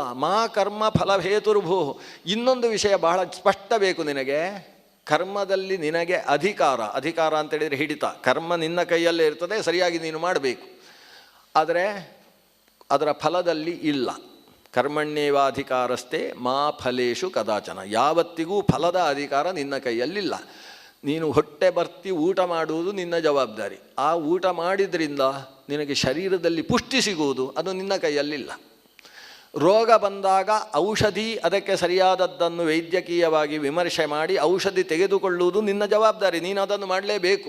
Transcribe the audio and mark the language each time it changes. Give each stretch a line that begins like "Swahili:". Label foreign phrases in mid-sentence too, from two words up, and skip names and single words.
Sanskrit: ಮಾ ಕರ್ಮ ಫಲ ಹೇತುರ್ಭೂ.
Kannada: ಇನ್ನೊಂದು ವಿಷಯ ಬಹಳ ಸ್ಪಷ್ಟ ಬೇಕು ನಿನಗೆ. ಕರ್ಮದಲ್ಲಿ ನಿನಗೆ ಅಧಿಕಾರ ಅಂತೇಳಿದರೆ ಹಿಡಿತ. ಕರ್ಮ ನಿನ್ನ ಕೈಯಲ್ಲೇ ಇರ್ತದೆ, ಸರಿಯಾಗಿ ನೀನು ಮಾಡಬೇಕು. ಆದರೆ ಅದರ ಫಲದಲ್ಲಿ ಇಲ್ಲ.
Sanskrit: ಕರ್ಮಣ್ಯೇವಾಧಿಕಾರಸ್ಥೆ ಮಾ ಫಲೇಶು ಕದಾಚನ.
Kannada: ಯಾವತ್ತಿಗೂ ಫಲದ ಅಧಿಕಾರ ನಿನ್ನ ಕೈಯಲ್ಲಿಲ್ಲ. ನೀನು ಹೊಟ್ಟೆ ಬರ್ತಿ ಊಟ ಮಾಡುವುದು ನಿನ್ನ ಜವಾಬ್ದಾರಿ. ಆ ಊಟ ಮಾಡಿದ್ರಿಂದ ನಿನಗೆ ಶರೀರದಲ್ಲಿ ಪುಷ್ಟಿ ಸಿಗುವುದು ಅದು ನಿನ್ನ ಕೈಯಲ್ಲಿಲ್ಲ. ರೋಗ ಬಂದಾಗ ಔಷಧಿ, ಅದಕ್ಕೆ ಸರಿಯಾದದ್ದನ್ನು ವೈದ್ಯಕೀಯವಾಗಿ ವಿಮರ್ಶೆ ಮಾಡಿ ಔಷಧಿ ತೆಗೆದುಕೊಳ್ಳುವುದು ನಿನ್ನ ಜವಾಬ್ದಾರಿ, ನೀನು ಅದನ್ನು ಮಾಡಲೇಬೇಕು.